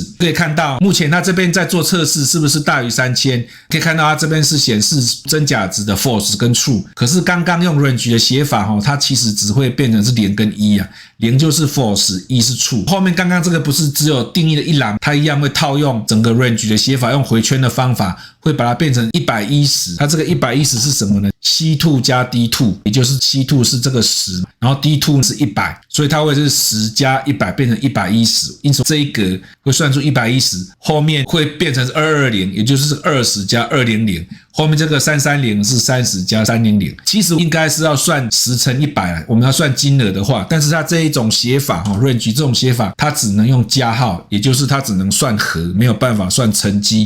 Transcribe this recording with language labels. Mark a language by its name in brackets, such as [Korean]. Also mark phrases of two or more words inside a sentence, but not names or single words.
[Chinese] 可以看到目前它這邊在做測試是不是大於3000，可以看到它這邊是顯示真假值的 false 跟 true， 可是剛剛用 range 的寫法它其實只會變成是0跟1啊，0就是 false， 1是 true。後面剛剛這個不是只有定義了一欄，它一樣會套用整個 range 的寫法，用回圈的方法會把它變成110。它這個110是什麼呢？ C2 加 D2， 也就是 C2 是這個10，然後 D2 是100，所以它会是10 加100 變成110，因此這一格會算出110，後面會變成220，也就是20加200，後面這個330是30加300。其實應該是要算10乘100，我們要算金額的話，但是它這一種寫法range 這種寫法，它只能用加號，也就是它只能算和，沒有辦法算乘積。